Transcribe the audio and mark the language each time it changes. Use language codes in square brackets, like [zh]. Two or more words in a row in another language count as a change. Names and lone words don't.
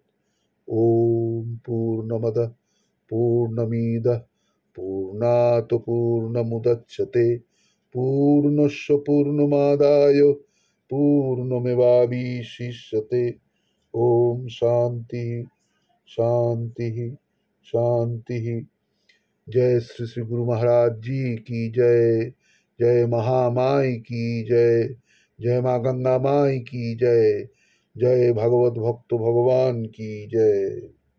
[sa] ओम पूर्णमदः पूर्णमिदः पूर्णात् पूर्णमुदच्यते पूर्णस्य पूर्णमादाय पूर्णमेवावशिष्यते। ओम शांति शांति शांति। [hi] जय श्री श्री गुरु महाराज जी की जय। जय महामाई की जय। जय माँ गंगा माई की जय। जय भगवत भक्त भगवान की जय।